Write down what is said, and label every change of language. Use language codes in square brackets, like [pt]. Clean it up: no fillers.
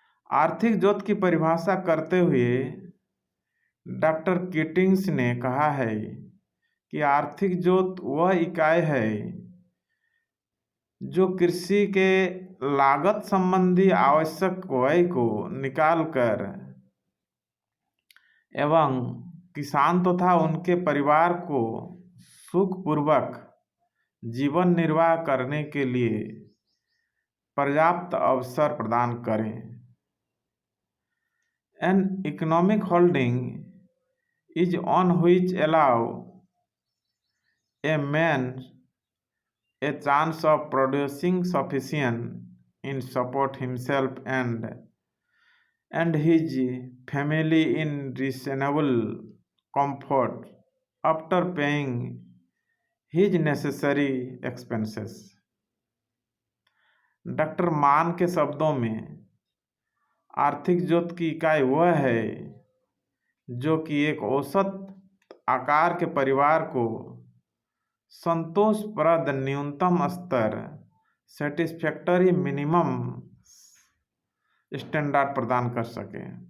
[hi] आर्थिक जोत की परिभाषा करते हुए डॉक्टर कीटिंग्स ने कहा है कि आर्थिक जोत वह इकाई है जो कृषि के लागत संबंधी आवश्यक व्यय को निकालकर एवं किसान तथा उनके परिवार को सुखपूर्वक जीवन निर्वाह करने के लिए पर्याप्त अवसर प्रदान करें। [en] An economic holding is on which allow a man a chance of producing sufficient in support himself and his family in reasonable comfort after paying his necessary expenses। [hi] Doctor मान के शब्दों में आर्थिक जोत की इकाई वह है जो कि एक औसत आकार के परिवार को संतोषप्रद न्यूनतम स्तर [en] satisfactory minimum standard [hi] प्रदान कर सके।